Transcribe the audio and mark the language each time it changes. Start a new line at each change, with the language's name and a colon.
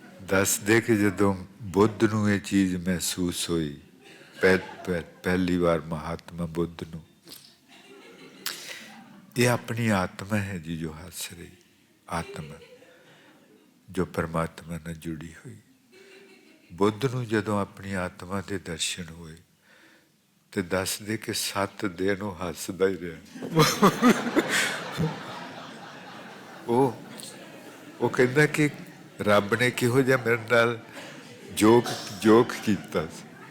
Punjabi: ਦੱਸਦੇ ਕਿ ਜਦੋਂ ਬੁੱਧ ਨੂੰ ਇਹ ਚੀਜ਼ ਮਹਿਸੂਸ ਹੋਈ, ਪਹਿਲੀ ਵਾਰ ਮਹਾਤਮਾ ਬੁੱਧ ਨੂੰ,
Hindi: ये अपनी आत्मा है जी जो हस रही, आत्मा जो परमात्मा ਨਾਲ जुड़ी हुई।
Punjabi: बुद्ध ਨੂੰ ਜਦੋਂ ਆਪਣੀ ਆਤਮਾ ਦੇ ਦਰਸ਼ਨ ਹੋਏ ਤੇ ਦੱਸਦੇ ਕਿ 7 ਦਿਨ ਉਹ ਹੱਸਦਾ ਹੀ ਰਿਹਾ। ਉਹ ਕਹਿੰਦਾ ਕਿ ਰੱਬ ਨੇ ਕਿਹੋ ਜਿਹਾ ਮੇਰੇ ਨਾਲ ਜੋਕ ਕੀਤਾ ਸੀ।